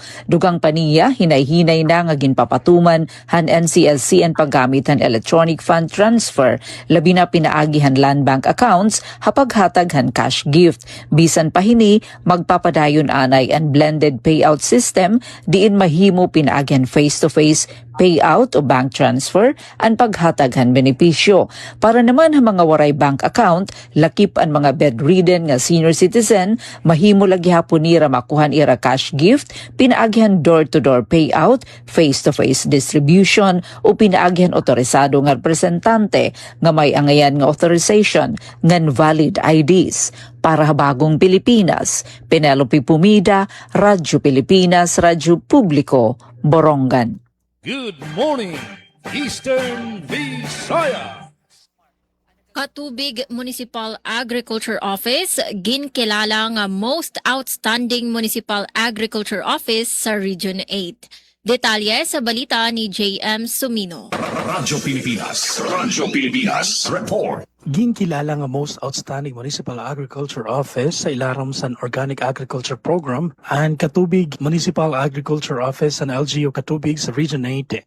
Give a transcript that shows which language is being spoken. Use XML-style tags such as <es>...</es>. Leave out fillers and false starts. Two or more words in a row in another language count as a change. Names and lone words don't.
<war>Dugang paniya hinay-hinay na nga ginpapatuman han NCSC ang paggamit han</war> <en>electronic fund transfer</en> <war>labi na pinaagihan</war> <en>land bank accounts</en> <war>hapaghatag han</war> <en>cash gift.</en> <war>Bisan pa hini magpapadayon anay ang</war> <en>blended payout system</en> <war>diin mahimo pinaagihan</war> <en>face-to-face payout</en> <war>o</war> <en>bank transfer</en> <war>ang paghataghan benepisyo. Para naman ang mga waray</war> <en>bank account,</en> <war>lakip ang mga bedridden nga</war> <en>senior citizen,</en> <war>mahimo lagi hapon nira makuhan ira</war> <en>cash gift,</en> <war>pinaagyan</war> <en>door-to-door payout, face-to-face distribution</en> <war>o pinaagyan otorisado nga representante nga may angayan nga authorization ngan</war> <en>valid IDs.</en> <war>Para bagong Pilipinas, Penelope Pumida, Radyo Pilipinas, Radyo Publiko, Borongan.</war> <en>Good morning, Eastern Visayas.</en> <war>Katubig Municipal Agriculture Office ginkilala nga</war> <en>most outstanding municipal agriculture office</en> <war>sa Region 8. Detalye sa balita ni JM Sumino. Radyo Pilipinas Report. Ginkilala nga</war> <en>most outstanding municipal agriculture office</en> <war>sa ilarom sa Organic Agriculture Program ang Katubig Municipal Agriculture Office sa LGU Katubig sa Region 8.</war>